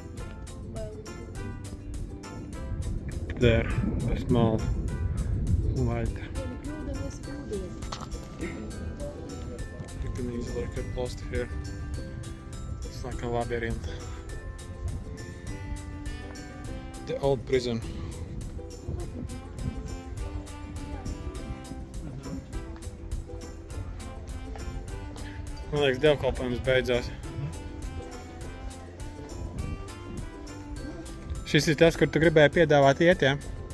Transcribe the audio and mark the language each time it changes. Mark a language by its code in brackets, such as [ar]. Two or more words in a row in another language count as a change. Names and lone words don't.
[en] There, the small light. You can easily get lost here. It's like a labyrinth. The old prison. [lv] Man liekas, dievkalpojums beidzās. Šis ir tas, kur tu gribēji piedāvāt iet, ja?